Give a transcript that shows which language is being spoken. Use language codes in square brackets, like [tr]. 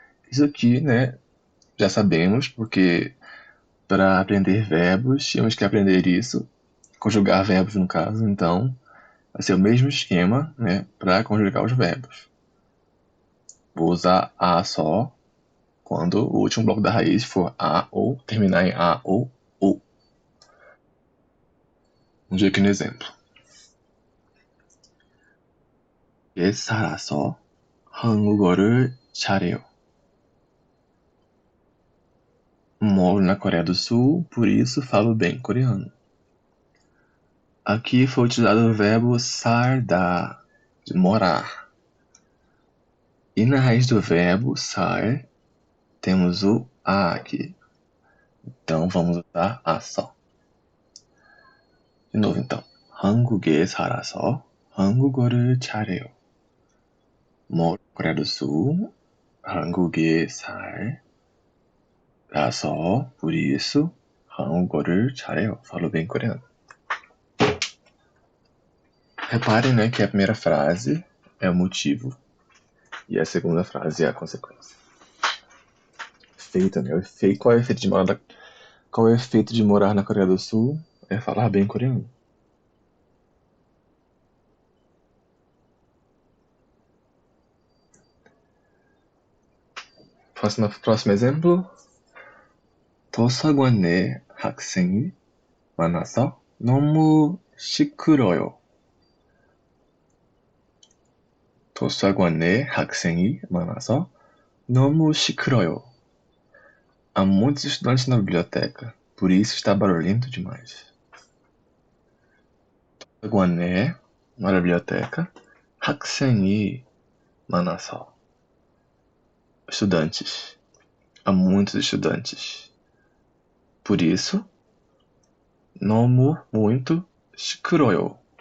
[pt] Isso aqui, né, já sabemos, porque para aprender verbos tínhamos que aprender isso, conjugar verbos no caso, então vai ser o mesmo esquema, né, para conjugar os verbos. Vou usar a só quando o último bloco da raiz for a ou terminar em a ou o. Vamos ver aqui no exemplo. [ko] 살아서 한국어를 잘해요. [pt] Moro na Coreia do Sul, por isso falo bem coreano. Aqui foi utilizado o verbo sardar, de morar. E na raiz do verbo sar, temos o a aqui. Então vamos usar a só. De novo então. [ko] 한국에 살아서 한국어를 잘해요. [pt] Coreia do Sul, [ko] 한국에 살아서, [pt] por isso, [ko] 한국어를 잘해요. [pt] Falo bem coreano. Reparem, né, que a primeira frase é o motivo e a segunda frase é a consequência. Efeito, né? Qual é o efeito de morar qual é o efeito de morar na Coreia do Sul? É falar bem coreano. Próximo exemplo. [ko] 도서관에 학생이 많아서 너무 시끄러워요. 도서관에 학생이 많아서 너무 시끄러워요. [pt] Há muitos estudantes na biblioteca, por isso está barulhento demais. [ko] 도서관에, [pt] na biblioteca, [ko] 학생이 많아서, [pt] estudantes. Há muitos estudantes. Por isso, 너무, muito, 시끄러워요.